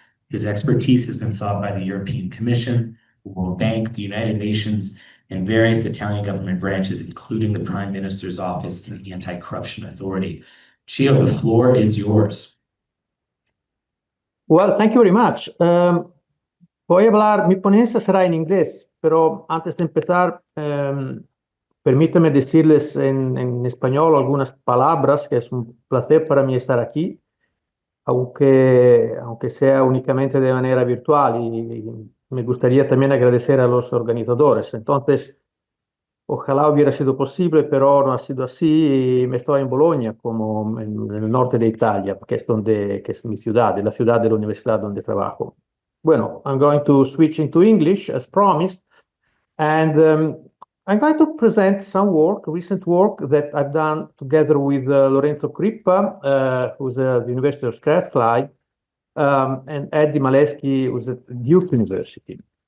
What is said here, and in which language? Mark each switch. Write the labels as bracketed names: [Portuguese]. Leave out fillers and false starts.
[English] His expertise has been sought by the European Commission, the World Bank, the United Nations, and various Italian government branches, including the Prime Minister's Office and the Anti-Corruption Authority. Gio, the floor is yours. Well, thank you very much. [Spanish] Voy a hablar, mi ponencia será en inglés, pero antes de empezar, permítame decirles en español algunas palabras, que es un placer para mí estar aquí, aunque sea únicamente de manera virtual, y me gustaría también agradecer a los organizadores. Entonces, ojalá hubiera sido posible, pero no ha sido así, y me estoy en Bologna, como en el norte de Italia, que es mi ciudad, la ciudad de la universidad donde trabajo. Bueno, [English] I'm going to switch into English, as promised, and I'm going to present some recent work that I've done together with Lorenzo Crippa, who's at the University of Strathclyde, and Eddie Malesky, who's at Duke University.